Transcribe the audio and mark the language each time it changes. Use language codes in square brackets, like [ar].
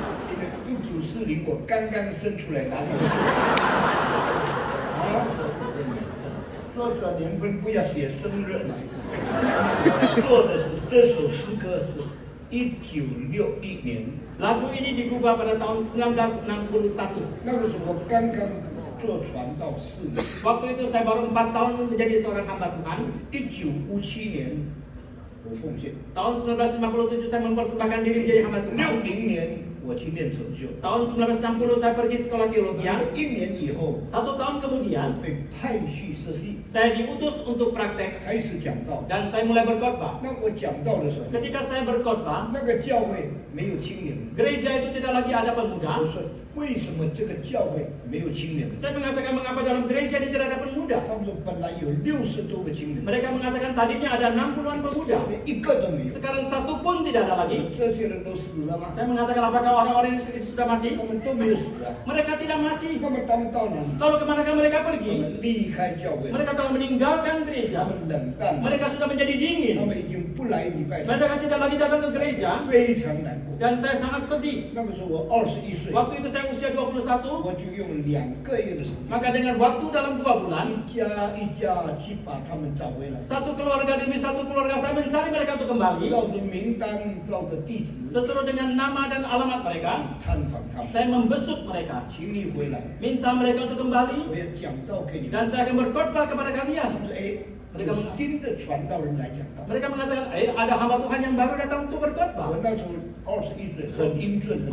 [zh] 因为1940我刚刚生出来，哪里会作词？啊？作者年份不要写生日来。做的是这首诗歌是1961年， [id] Lagu ini digubah pada tahun 1961. [zh] 那个时候我刚刚做传道4年。 [id] Waktu itu saya baru 4 tahun menjadi seorang hamba Tuhan. [zh] 1957年我奉献， [id] Tahun 1957 saya mempersembahkan diri menjadi hamba Tuhan. [zh] 60年我去念神修， [id] Tahun 1960 saya pergi sekolah teologi. [zh] 1年以后 [id] 1 tahun kemudian [zh] 被派去实习， [id] saya diutus untuk praktek [zh] 开始讲道。 [id] dan saya mulai berkhotbah. [zh] 那我讲道的时候， [id] Ketika saya berkhotbah, [zh] 那个教会没有青年人， [id] gereja itu tidak lagi ada pemuda. [zh] 我说为什么这个教会没有青年人？ [id] Saya mengatakan mengapa dalam gereja ini tidak ada pemuda. [zh] 他们说本来有60多个青年人， [id] Mereka mengatakan tadinya ada 60-an pemuda. [zh] 现在一个都没有。 [id] Sekarang satu pun tidak ada [zh] 我说 [id] lagi. [zh] 这些人都死了吗？ [id] Saya mengatakan apakah orang-orang ini sudah mati? [zh] 他们都没有死啊。 [id] Mereka tidak mati. [zh] 那么他们到哪里？ [id] Lalu kemanakah mereka [zh] 他 [id] pergi? [zh] 们离开教会了， [id] Mereka telah meninggalkan [zh] 他 [id] gereja. [zh] 们冷淡了， [id] Mereka sudah menjadi [zh] 他 [id] dingin. [zh] 们已经不来礼拜了， [id] Mereka tidak lagi datang ke gereja. [zh] 非常难过。 [id] Dan saya sangat sedih. [zh] 那个时候我21岁， [id] Waktu itu saya usia 21. [zh] 我就用2个月的时间， [id] Maka dengan waktu dalam 2 bulan, [zh] 一家一家去把他们找回来， [id] satu keluarga demi satu keluarga saya mencari mereka untuk kembali. [zh] 照着名单，照着地址 [id] Seturut dengan nama dan alamat [zh] 去 [id] mereka, [zh] 探访他们， [id] saya membesuk mereka. [zh] 请你回来， [id] Minta mereka untuk kembali [zh] 我要讲道给你们。 [id] dan saya akan berkhotbah kepada kalian. [zh] 他说：“哎，有新的传道人来讲道。” [id] Mereka mengatakan, ada hamba Tuhan yang baru datang untuk berkhotbah. [zh] 我那时候21岁，很英俊，很英